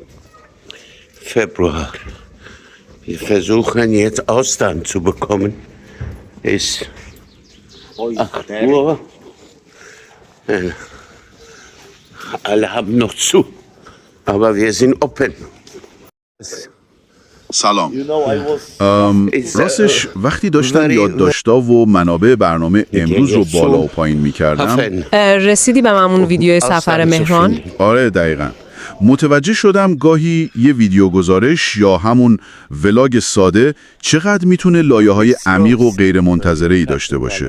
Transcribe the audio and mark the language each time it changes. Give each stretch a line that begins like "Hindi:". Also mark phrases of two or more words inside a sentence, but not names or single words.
German: Februar. Wir versuchen jetzt Austern zu bekommen. Ist 8 Uhr. Alle haben noch zu, aber wir sind open.
Persian: سلام. راستش وقتی داشتم یادداشت‌ها و منابع برنامه امروز رو بالا و پایین می‌کردم رسیدی به همون ویدیو سفر مهران؟ آره دقیقاً متوجه شدم گاهی یه ویدیو گزارش یا همون ولاگ ساده چقدر میتونه لایه‌های عمیق و غیر منتظره‌ای داشته باشه.